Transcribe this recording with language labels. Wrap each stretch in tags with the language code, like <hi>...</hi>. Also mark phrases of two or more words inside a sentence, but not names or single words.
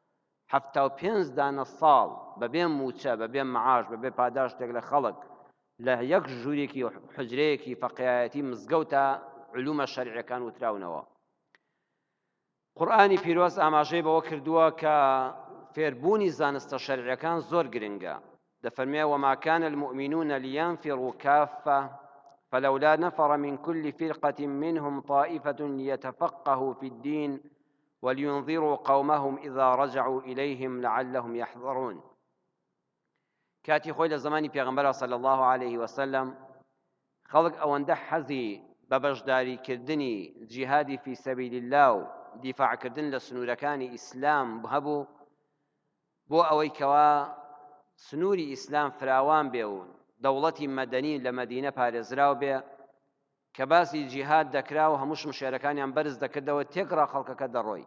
<ckb>75 دانە ساڵ بەبێ موچە، بەبێ معاش، بەبێ پاداش شتێک لە خەڵک لە یەک ژوورێکی حوجرەیەکی فەقیهایەتی مزگەوتە علومە شەرعیەکان وتراونەوە. قورئانی پیرۆز ئاماژەی بەوە کردووە کە فێربوونی زانستە شەرعیەکان زۆر گرنگە.</ckb> <ar>دەفەرمێ وما كان المؤمنون لينفروا كافة فلولا نفر من كل فرقة منهم طائفة ليتفقهوا في الدين ولينذروا قومهم إذا رجعوا إليهم لعلهم يحذرون.</ar> <ckb>كاتي خۆی لە زمانی پێغەمبەرە</ckb> <ar>صلی الله عليه وسلم</ar> <ckb>خەڵک ئەوەندە حەزی بە بەشداریکردنی جیهادی</ckb> <ar>فی سەبیل الله</ar> <ckb>و دیفاعکردن لە سنوورەکانی ئیسلام هەبوو بۆ ئەوەی کەوا سنووری ئیسلام فراوان بێ و دەوڵەتی مەدەنی لە مەدینە پارێزراو بێ کە باسی جیهاد دەکرا و هەموو شمشێرەکانیان بەرز دەکردەوە تێکڕا خەڵکەکە دەڕۆی.</ckb>